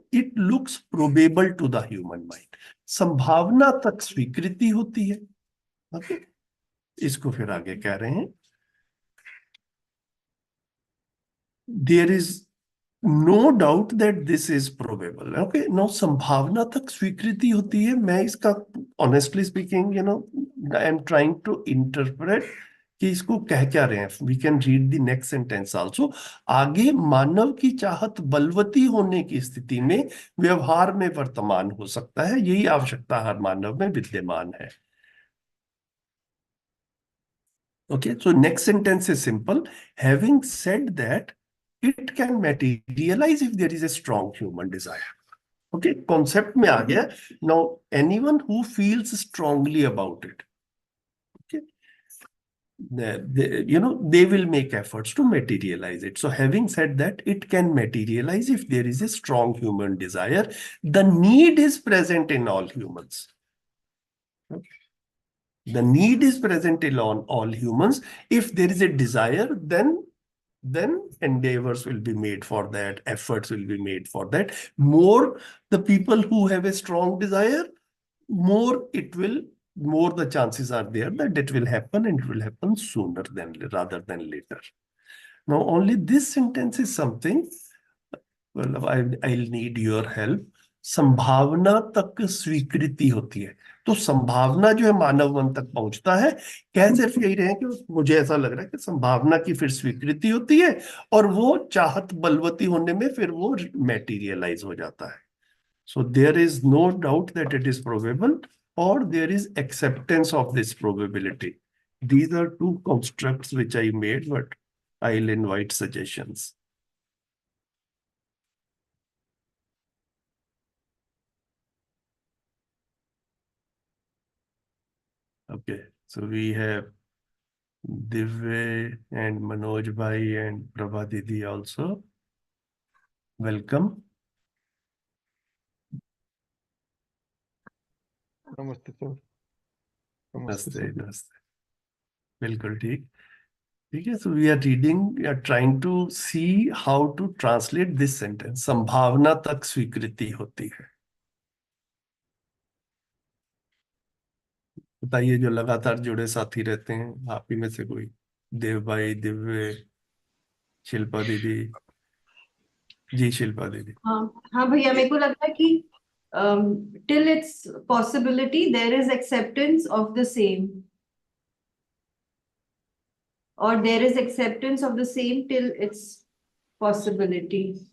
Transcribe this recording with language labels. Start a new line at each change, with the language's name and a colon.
English: It looks probable to the human mind.
Hindi: संभावना तक स्वीकृति होती है.
English: Okay?
Hindi: इसको फिर आगे कह रहे हैं,
English: there is no doubt that this is probable.
Hindi: Okay, now संभावना तक स्वीकृति होती है. मैं इसका
English: honestly speaking, I am trying to interpret
Hindi: कि इसको कह क्या रहे हैं.
English: We can read the next sentence also.
Hindi: आगे मानव की चाहत बलवती होने की स्थिति में व्यवहार में वर्तमान हो सकता है. यही आवश्यकता हर मानव में विद्यमान है.
English: Okay, so next sentence is simple. Having said that, it can materialize if there is a strong human desire.
Hindi: Okay, concept में आ गया.
English: Now, anyone who feels strongly about it, okay, they will make efforts to materialize it. So having said that, it can materialize if there is a strong human desire. The need is present in all humans. Okay. The need is present in all humans. If there is a desire, then then endeavors will be made for that, efforts will be made for that. More the people who have a strong desire, more the chances are there that it will happen, and it will happen sooner than rather than later. Now, only this sentence is something, well, I'll need your help.
Hindi: संभावना तक स्वीकृति होती है, तो संभावना जो है मानव मन तक पहुंचता है। कह सिर्फ यही रहे हैं कि मुझे ऐसा लग रहा है कि संभावना की फिर स्वीकृति होती है, और वो चाहत बलवती होने में फिर वो मैटीरियलाइज हो जाता है।
English: So there is no doubt that it is probable, or there is acceptance of this probability. These are two constructs which I made, but I'll invite suggestions. Okay, so we have Divya and Manoj Bhai and Prabha Didi also. Welcome.
Hindi: नमस्ते sir. नमस्ते नमस्ते sir. नमस्ते, बिल्कुल ठीक। ठीक है,
English: so we are reading, we are trying to see how to translate this sentence.
Hindi: संभावना तक स्वीकृति होती है। बताइए, जो लगातार जुड़े साथी रहते हैं, आप ही में से कोई, देव भाई, दिव्य, शिल्पा दीदी। जी शिल्पा दीदी। हाँ हाँ भैया, मेरे को लगता है कि
English: till its possibility there is acceptance of the same, or there is acceptance of the same till its possibility.